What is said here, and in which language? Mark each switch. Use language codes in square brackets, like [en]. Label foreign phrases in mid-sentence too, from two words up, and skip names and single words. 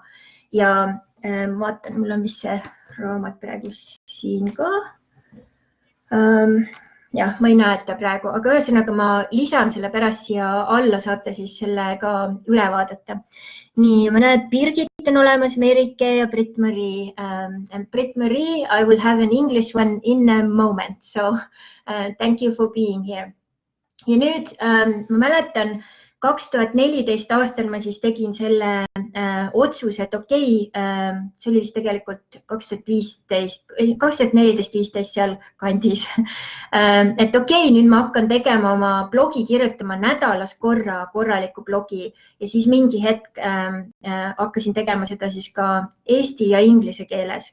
[et] Ja vaatan, mul on vist see raamat praegu siin ka. Jah, ma ei näe seda praegu, aga ühesõnaga ma lisan selle pärast siia alla, saate siis selle ka üle vaadata. Nii, ma näen, et Birgit on olemas, Merike ja Britt-Marie. [en] Britt-Marie, I will have an English one in a moment, so thank you for being here. [et] Ja nüüd ma mäletan, 2014 aastal ma siis tegin selle otsuse, et okei, see oli vist tegelikult 2014-15 seal kandis, et okei, nüüd ma hakkan tegema oma blogi, kirjutama nädalas korralikku blogi ja siis mingi hetk hakkasin tegema seda siis ka eesti ja inglise keeles.